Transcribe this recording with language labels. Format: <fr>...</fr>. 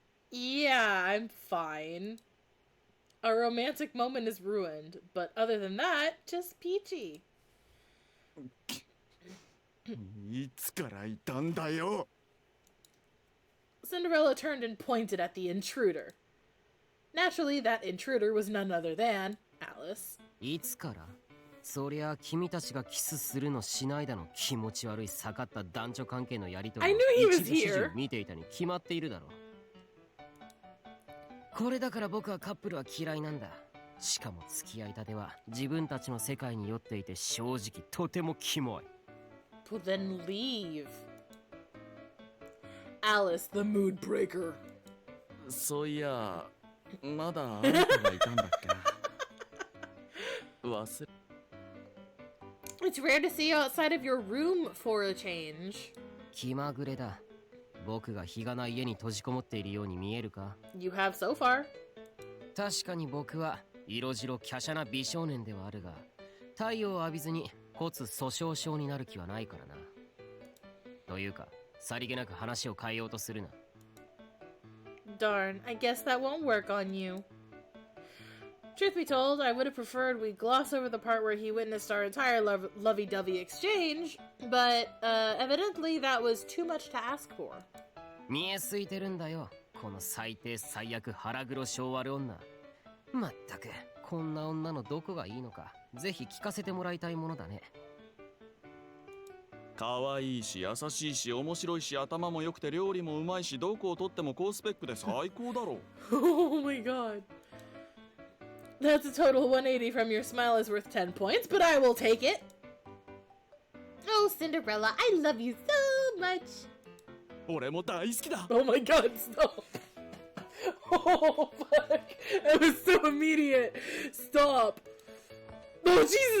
<en>Yeah, I'm fine. A romantic moment is ruined, but other than that, just peachy.</en> <ja>いつからいたんだよ。</ja> <en>Cinderella turned and pointed at the intruder. Naturally, that intruder was none other than Alice.</en> <ja>いつから？そりゃ君たちがキスするのしないだの気持ち悪い盛った男女関係のやりとりを</ja> <en>I knew he was</en> <ja>一部始終</ja> <en>here.</en> <ja>見ていたに決まっているだろう。これだから僕はカップルは嫌いなんだ。しかも付き合いたては自分たちの世界に酔っていて正直とてもキモい。</ja> <en>Well, then leave. Alice, the mood breaker.</en> <ja>そういや、まだあなたがいたんだっけな。忘れ。</ja> <en>It's rare to see you outside of your room for a change.</en> <ja>気まぐれだ。僕が日がない家に閉じこもっているように見えるか？</ja> <en>You have so far.</en> <ja>確かに僕は色白華奢な美少年ではあるが、太陽を浴びずに骨粗しょう症になる気はないからな。というか、さりげなく話を変えようとするな。</ja> <en>Darn, I guess that won't work on you. Truth be told, I would have preferred we gloss over the part where he witnessed our entire lovey-dovey exchange, but evidently that was too much to ask for.</en> <ja>見えすいてるんだよ、この最低最悪腹黒性悪女。まったく、こんな女のどこがいいのか、ぜひ聞かせてもらいたいものだね。可愛いし優しいし面白いし頭も良くて料理もうまいしどこをとっても高スペックで最高だろう。</ja> <en>Oh my god. That's a total 180 from your smile is worth 10 points, but I will take it. Oh, Cinderella, I love you so much.</en> <ja>俺も大好きだ。</ja> <en>Oh my god, stop. Oh, fuck. That was so immediate. Stop. Oh, Jesus.</en>